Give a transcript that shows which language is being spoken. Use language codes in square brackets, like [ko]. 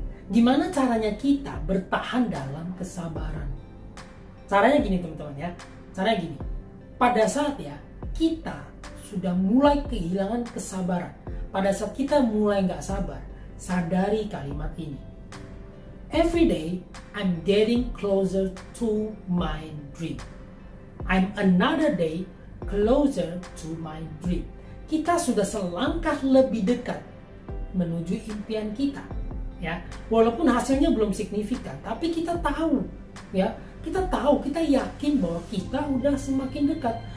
[id] Gimana caranya kita bertahan dalam kesabaran? Caranya gini teman-teman ya. Caranya gini, pada saat ya kita sudah mulai kehilangan kesabaran, pada saat kita mulai nggak sabar, sadari kalimat ini. [en] Every day I'm getting closer to my dream. I'm another day closer to my dream. [id] Kita sudah selangkah lebih dekat menuju impian kita. Ya, walaupun hasilnya belum signifikan, tapi kita tahu ya. Kita tahu, kita yakin bahwa kita udah semakin dekat.